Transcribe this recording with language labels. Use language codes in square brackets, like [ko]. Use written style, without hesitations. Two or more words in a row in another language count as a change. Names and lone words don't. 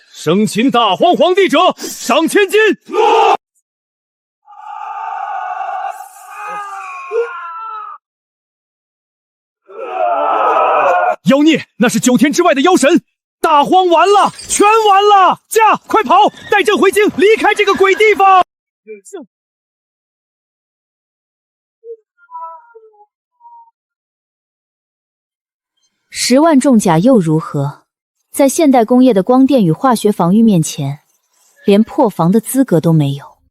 [zh] 生擒大荒皇帝者，賞千金！妖孽，那是9天之外的妖神！大荒完了，全完了！驾，快跑，带朕回京，離開這個鬼地方！10萬重甲又如何？在現代工業的光電與化學防禦面前，連破防的資格都沒有。